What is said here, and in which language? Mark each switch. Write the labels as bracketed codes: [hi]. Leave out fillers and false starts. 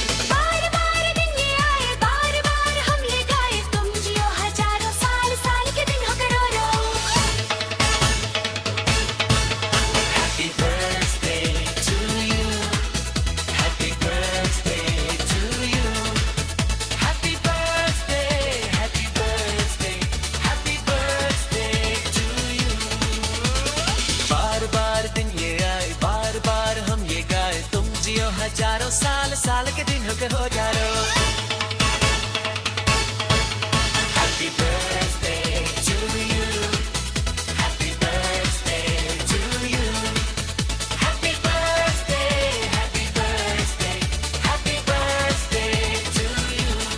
[hi] बार बार दिन ये आए, बार बार हम ये गाए, तुम जियो हजारों साल, साल के दिन हो करोड़ों। [en] Happy birthday to you, happy birthday to you, happy birthday, happy birthday, happy birthday to you. [hi] बार बार दिन ये आए, बार बार हम ये गाए, तुम जियो हजारों साल, साल के दिन हो करोड़ों। [en] Happy birthday to you, happy birthday to you, happy birthday, happy birthday, happy birthday to you.